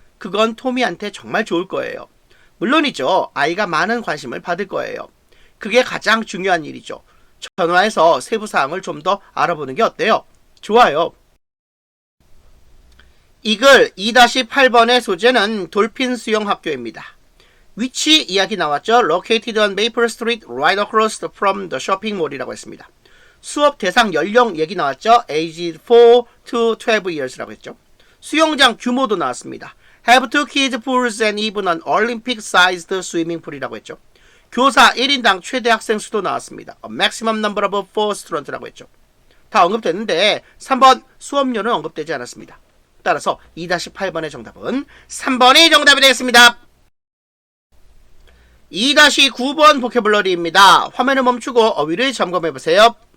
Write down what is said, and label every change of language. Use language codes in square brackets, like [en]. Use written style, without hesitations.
[ko] 그건 토미한테 정말 좋을 거예요. 물론이죠. 아이가 많은 관심을 받을 거예요. 그게 가장 중요한 일이죠. 전화해서 세부사항을 좀 더 알아보는 게 어때요? 좋아요. 이 글 2-8번의 소재는 돌핀 수영학교입니다. 위치 이야기 나왔죠. [en] Located on Maple Street right across from the shopping mall [ko] 이라고 했습니다. 수업 대상 연령 얘기 나왔죠. [en] Aged 4 to 12 years [ko] 라고 했죠. 수영장 규모도 나왔습니다. [en] Have 2 kids pools and even an Olympic-sized swimming pool [ko] 이라고 했죠. 교사 1인당 최대 학생 수도 나왔습니다. [en] A maximum number of 4 students [ko] 라고 했죠. 다 언급됐는데 3번 수업료는 언급되지 않았습니다. 따라서 2-8번의 정답은 3번이 정답이 되겠습니다. 2-9번 보캐블러리입니다. 화면을 멈추고 어휘를 점검해보세요.